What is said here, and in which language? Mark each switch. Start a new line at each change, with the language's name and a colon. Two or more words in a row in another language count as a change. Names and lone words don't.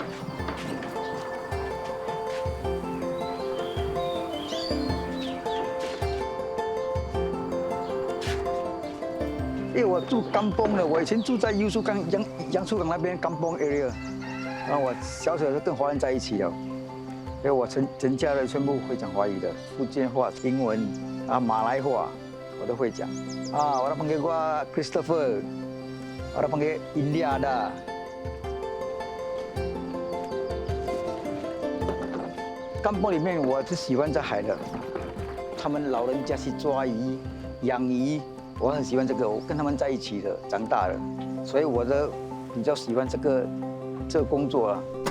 Chinese: 因为我住甘榜的，我以前住在优树港杨树港那边甘榜 area， 然后我小时候就跟华人在一起了，所以我全家人全部会讲华语的，福建话、英文啊、马来话。我都会讲啊
Malay: ，orang panggil gua Christopher， orang panggil India ada。
Chinese: 甘榜里面我是喜欢在海的，他们老人家去抓鱼、养鱼，我很喜欢这个，我跟他们在一起的，长大了，所以我比较喜欢这个工作啊。